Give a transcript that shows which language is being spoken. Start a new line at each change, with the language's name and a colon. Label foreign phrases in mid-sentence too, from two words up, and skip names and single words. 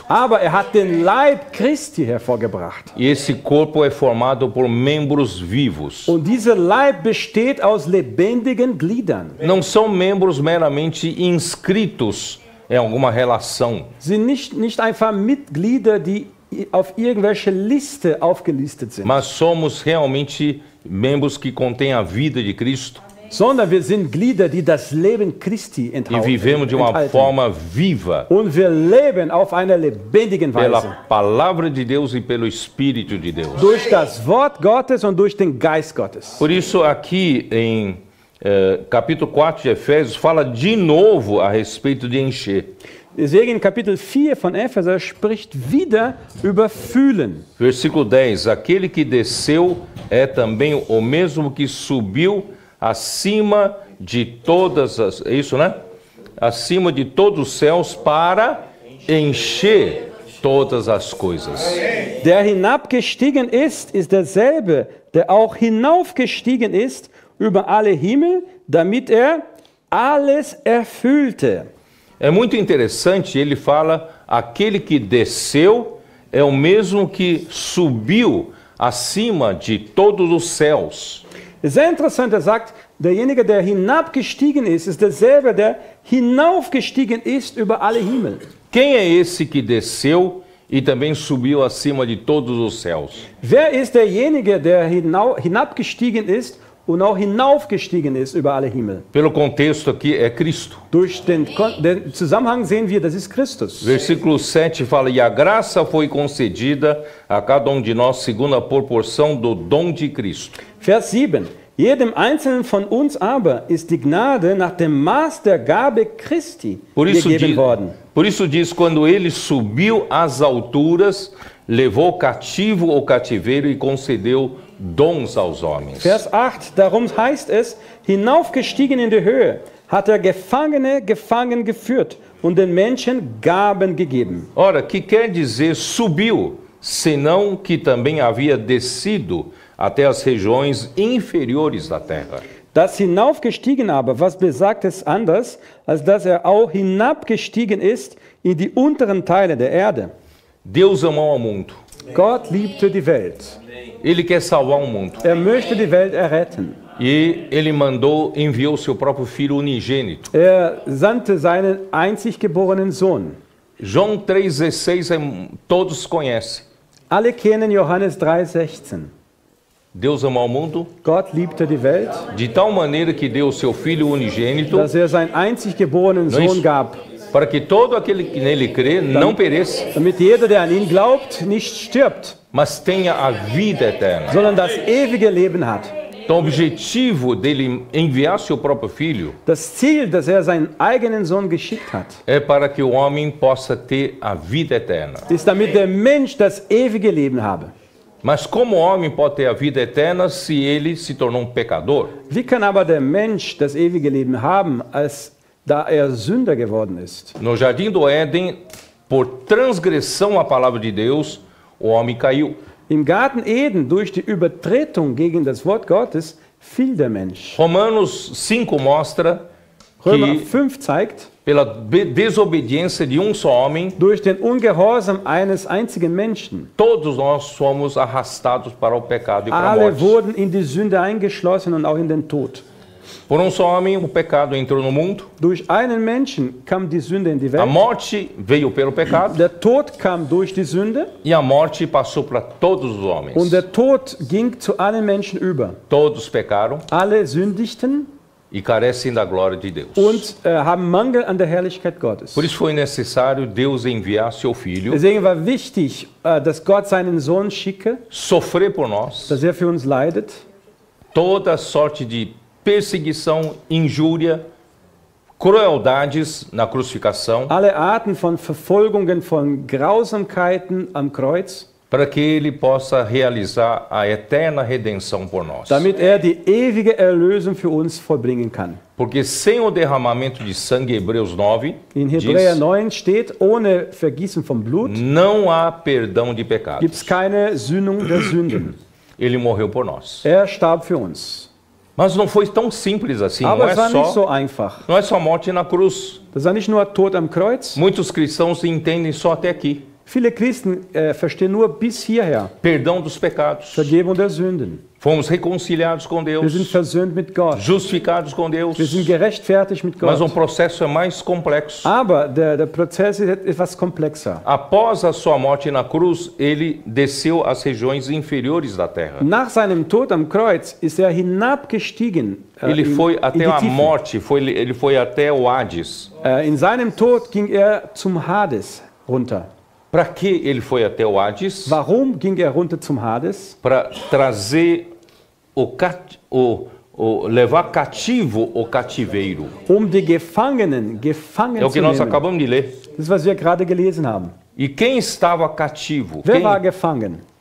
German: Aber hat den Leib Christi hervorgebracht.
Portuguese: E esse corpo é formado por membros vivos.
German: Und dieser Leib besteht aus lebendigen Gliedern.
Portuguese: Não são membros meramente inscritos em alguma relação.
German: Sind nicht einfach Mitglieder, die auf irgendwelche Liste aufgelistet sind.
Portuguese: Mas somos realmente membros que contêm a vida de Cristo.
German: Sondern wir sind Glieder, die das Leben Christi enthalten.
Portuguese: E vivemos de uma forma viva.
German: Und wir leben auf einer lebendigen Weise.
Portuguese: Pela palavra de Deus e pelo Espírito de Deus.
German: Durch das Wort Gottes und durch den Geist Gottes.
Portuguese: Por isso aqui em capítulo 4 de Efésios fala de novo a respeito de encher.
German: Deswegen in Kapitel 4 von Epheser spricht wieder über Fühlen.
Portuguese: Versículo 10. Aquele que desceu é também o mesmo que subiu acima de todas as... É isso, né? Acima de todos os céus para encher todas as coisas.
German: Der hinabgestiegen ist derselbe, der auch hinaufgestiegen ist über alle Himmel, damit alles erfüllte.
Portuguese: É muito interessante, ele fala, aquele que desceu é o mesmo que subiu acima de todos os céus.
German: Sehr interessant, sagt, derjenige, der hinabgestiegen ist derselbe, der hinaufgestiegen ist über alle Himmel.
Portuguese: Quem é esse que desceu e também subiu acima de todos os céus?
German: Wer ist derjenige, der hinabgestiegen ist und auch hinaufgestiegen ist über alle Himmel?
Portuguese: Pelo contexto aqui é Cristo.
German: Durch den Zusammenhang sehen wir, das ist Christus.
Portuguese: Versículo 7 fala, e a graça foi concedida a cada um de nós segundo a proporção do dom de Cristo.
German: Vers 7. Jedem Einzelnen von uns aber ist die Gnade nach dem Maß der Gabe Christi gegeben worden.
Portuguese: Por isso diz, quando ele subiu às alturas, levou cativo o cativeiro e concedeu dons aos homens.
German: Vers 8, darum heißt es, hinaufgestiegen in die Höhe, hat Gefangene gefangen geführt und den Menschen Gaben gegeben.
Portuguese: Ora, que quer dizer subiu, senão que também havia descido até as regiões inferiores da terra.
German: Das hinaufgestiegen aber, was besagt es anders, als dass auch hinabgestiegen ist in die unteren Teile der Erde?
Portuguese: Deus amou ao mundo.
German: Gott liebte die Welt.
Portuguese: Ele quer salvar o mundo.
German: Möchte die Welt erretten.
Portuguese: E ele enviou seu próprio filho unigênito.
German: Sandte seinen einzig geborenen Sohn.
Portuguese: João 3,16 todos conhecem.
German: Alle kennen Johannes 3,16.
Portuguese: Deus amou o mundo.
German: Gott liebte die Welt.
Portuguese: De tal maneira que deu seu filho unigênito.
German: Dass seinen einzig geborenen Sohn gab.
Portuguese: Para que todo aquele que nele crê não pereça.
German: Damit jeder, der an ihn glaubt, nicht stirbt.
Portuguese: Mas tenha a vida eterna.
German: Sondern das ewige Leben hat.
Portuguese: Então, o objetivo dele enviar seu próprio filho
German: das Ziel, dass seinen eigenen Sohn geschickt hat,
Portuguese: é para que o homem possa ter a vida eterna.
German: Ist damit der Mensch das ewige Leben habe.
Portuguese: Mas como o homem pode ter a vida eterna se ele se tornou pecador?
German: Wie kann aber der Mensch das ewige Leben haben, da Sünder geworden ist?
Portuguese: No jardim do Éden, por transgressão à palavra de Deus, o homem caiu.
German: Im Garten Eden, durch die Übertretung gegen das Wort Gottes, fiel der Mensch.
Portuguese: Romanos 5 mostra
German: Römer
Portuguese: que
German: 5 zeigt,
Portuguese: pela desobediência de só homem,
German: durch den Ungehorsam eines einzigen Menschen,
Portuguese: todos nós somos arrastados para o pecado e para a
German: alle
Portuguese: morte.
German: wurden in die Sünde eingeschlossen und auch in den Tod.
Portuguese: Por um só homem o pecado entrou no mundo.
German: Durch einen Menschen kam die Sünde in die
Portuguese: A
German: Welt.
Portuguese: morte veio pelo pecado
German: Der Tod kam durch die Sünde
Portuguese: e a morte passou para todos os homens.
German: und der Tod ging zu allen Menschen über.
Portuguese: Todos pecaram
German: Alle sündigten
Portuguese: e carecem da glória de Deus.
German: und haben Mangel an der Herrlichkeit Gottes.
Portuguese: Por isso foi necessário Deus enviar seu filho,
German: Deswegen war wichtig, dass Gott seinen Sohn schicke,
Portuguese: sofrer por nós
German: dass er für uns leidet,
Portuguese: toda sorte de perseguição, injúria, crueldades na crucificação,
German: alle Arten von Verfolgungen, von Grausamkeiten am Kreuz,
Portuguese: para que ele possa realizar a eterna redenção por nós.
German: damit er die ewige Erlösung für uns vollbringen kann.
Portuguese: Porque sem o derramamento de sangue, Hebreus 9,
German: In Hebräer
Portuguese: diz,
German: 9 steht, ohne Vergießen von Blut
Portuguese: não há perdão de
German: gibt
Portuguese: pecados.
German: es keine Sühnung der Sünden.
Portuguese: Ele morreu por nós.
German: Er starb für uns.
Portuguese: Mas não foi tão simples assim, não
German: Aber
Portuguese: é
German: es war nicht
Portuguese: só,
German: so einfach.
Portuguese: não é só morte na cruz.
German: Das war nicht nur Tod am Kreuz.
Portuguese: Muitos cristãos entendem só até aqui.
German: Viele Christen verstehen nur bis hierher.
Portuguese: Perdão dos pecados.
German: Vergebung der Sünden.
Portuguese: Fomos reconciliados com
German: Wir sind
Portuguese: Deus,
German: versöhnt mit Gott.
Portuguese: justificados com Deus.
German: Wir sind gerechtfertigt mit
Portuguese: Mas o
German: Gott.
Portuguese: processo é mais complexo.
German: Aber der Prozess ist etwas komplexer.
Portuguese: Após a sua morte na cruz, ele desceu às regiões inferiores da terra.
German: Nach seinem Tod am Kreuz ist er hinabgestiegen.
Portuguese: Ele foi
German: in
Portuguese: até
German: die
Portuguese: a
German: Tiefen.
Portuguese: morte, ele foi até o Hades.
German: In seinem Tod ging er zum Hades runter.
Portuguese: Para que ele foi até o Hades?
German: Warum ging er runter zum Hades?
Portuguese: Para trazer levar cativo o cativeiro.
German: Die Gefangenen gefangen
Portuguese: É o
German: zu
Portuguese: que nós
German: nehmen.
Portuguese: acabamos de ler.
German: Das ist, was wir gerade gelesen haben.
Portuguese: E quem estava cativo?
German: Wer war gefangen?